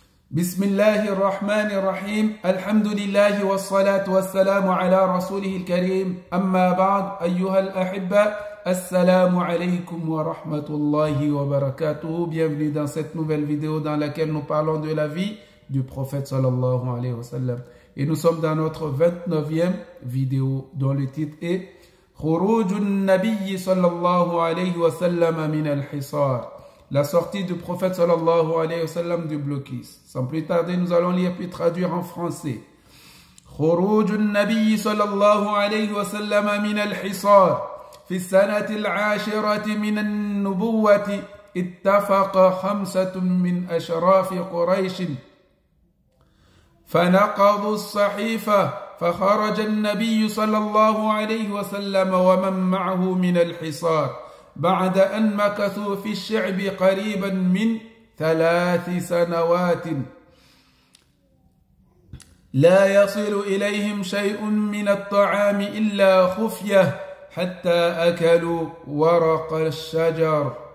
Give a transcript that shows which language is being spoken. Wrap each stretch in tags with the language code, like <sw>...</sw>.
<ar>بسم الله الرحمن الرحيم الحمد لله والصلاة والسلام على رسوله الكريم أما بعد أيها الأحبة السلام عليكم ورحمة الله وبركاته.</ar> <fr>Bienvenue dans cette nouvelle vidéo dans laquelle nous parlons de la vie du prophète sallallahu alayhi wa sallam. Et nous sommes dans notre 29e vidéo dont le titre est</fr> <ar>خروج النبي صلى الله عليه وسلم من الحصار.</ar> <fr>La sortie du prophète sallallahu alayhi wa sallam du blocus. Sans plus tarder, nous allons lire puis traduire en français.</fr> <ar>خروج النبي صلى الله عليه وسلم من الحصار في السنة العاشرة من النبوة اتفق 5 من أشراف قريش فنقضوا الصحيفة فخرج النبي صلى الله عليه وسلم ومن معه من الحصار بعد أن مكثوا في الشعب قريبا من 3 سنوات لا يصل إليهم شيء من الطعام إلا خفية حتى أكلوا ورق الشجر.</ar>